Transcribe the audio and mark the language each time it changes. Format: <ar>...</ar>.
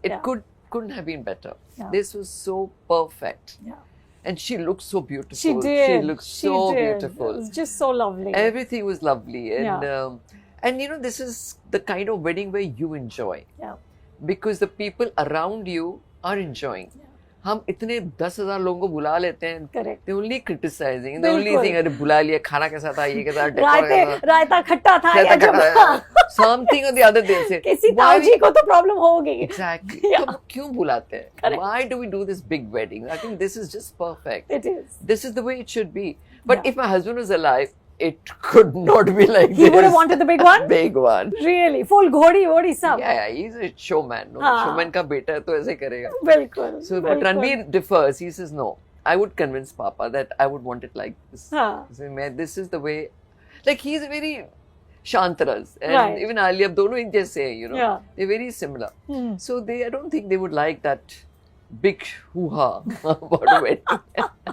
<en>It couldn't have been better. This was so perfect. And she looked so beautiful. She did. She looked so beautiful. It was just so lovely. Everything was lovely. And you know, this is the kind of wedding where you enjoy. Because the people around you are enjoying.</en> <hi>हम इतने 10,000 लोगों को बुला लेते हैं.</hi> <en>Correct. They only criticizing. The only thing,</en> <hi>अरे बुला लिया, खाना कैसा था, ये कैसा, रायता खट्टा था या जब</hi> <en>something or the other they'll say.</en> <hi>किसी ताऊजी को तो प्रॉब्लम होगी.</hi> <en>Exactly.</en> <hi>हम क्यों बुलाते हैं?</hi> <en>Why do we do this big wedding? I think this is just perfect. It is. This is the way it should be. But if my husband was alive, it could not be like this. He would have wanted the big one? Big one. Really?</en> <hi>Full घोड़ी सब?</hi> <en>Yeah, he's a showman. No?</en> <hi>Showman का बेटा है तो ऐसे करेगा. बिल्कुल.</hi> <en>So, but Ranveer differs. He says, no, I would convince Papa that I would want it like this. So, this is the way. Like, he's very Shantaras. And even Ali,</en> <hi>ab dono ek jaise hai,</hi> <en>you know. They're very similar. So, I don't think they would like that big hoo-ha about a wedding.</en>